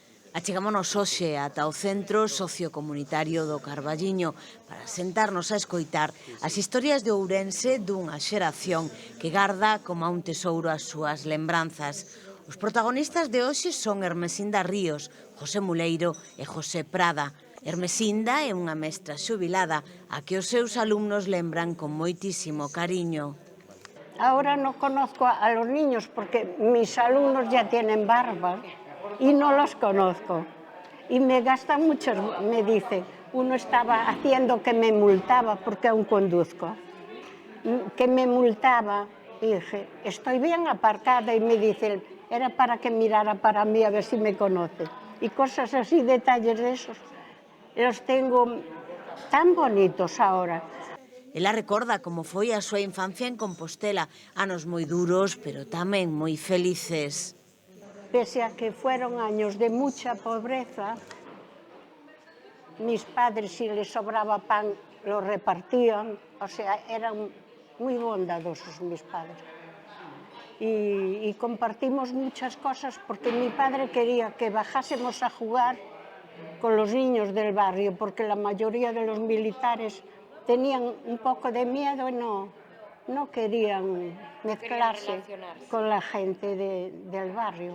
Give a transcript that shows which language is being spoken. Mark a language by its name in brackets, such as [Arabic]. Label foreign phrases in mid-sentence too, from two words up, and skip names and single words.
[Galician] Achegámonos hoxe ata o Centro Sociocomunitario do Carballiño para sentarnos a escoitar as historias de Ourense dunha xeración que garda como a un tesouro as súas lembranzas. Os protagonistas de hoxe son Hermesinda Ríos, José Muleiro e José Prada. Hermesinda é unha mestra xubilada a que os seus alumnos lembran con moitísimo cariño. [Spanish] Ahora no conozco a los niños porque mis alumnos ya tienen barba y no los conozco. Y me gastan mucho, me dicen, uno estaba haciendo que me multaba porque aún conduzco, que me multaba y dije, estoy bien aparcada y me dicen, era para que mirara para mí a ver si me conoce. Y cosas así, detalles de esos, los tengo tan bonitos ahora. [Galician] Ela recorda como foi a súa infancia en Compostela, anos moi duros, pero tamén moi felices. [Spanish] Pese a que fueron años de mucha pobreza, mis padres, si les sobraba pan, lo repartían, o sea, eran muy bondadosos mis padres. Y compartimos muchas cosas porque mi padre quería que bajásemos a jugar con los niños del barrio, porque la mayoría de los militares tenían un poco de miedo y no querían mezclarse con la gente del barrio.